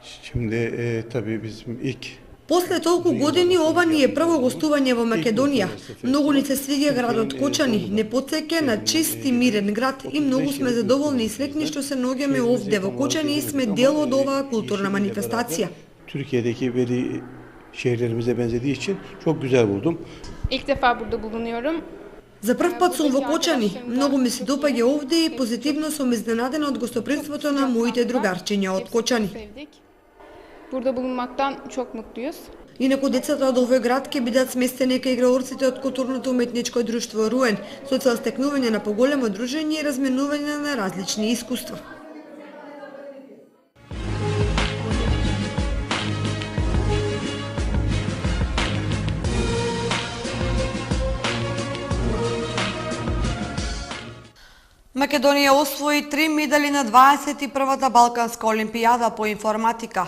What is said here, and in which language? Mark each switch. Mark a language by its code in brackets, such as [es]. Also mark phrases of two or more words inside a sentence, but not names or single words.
[mk] После толку години ова ни е прво гостување во Македонија. Многу ни се свиѓа градот Кочани, не потсеќа на чист и мирен град и многу сме задоволни и срекни што се наоѓаме овде во Кочани и сме дел од ovaa културна манифестација. [tr] Türkiye'deki belli şehirlerimize benzediği için çok güzel buldum. İlk defa burada bulunuyorum. [mk] За прв пат сум во Кочани. Многу ми се допаѓа овде и позитивно сум изненадена од гостопримството на моите другарчиња од Кочани. [tr] Burada bulunmaktan çok mutluyuz. [mk] Инаку децата од овој град ќе бидат сместени кај играорците од културното уметничко друштво Руен, со цел стекнување на поголемо дружење и разменување на различни искуства. Македонија освои 3 медали на 21-та Балканска олимпијада по информатика.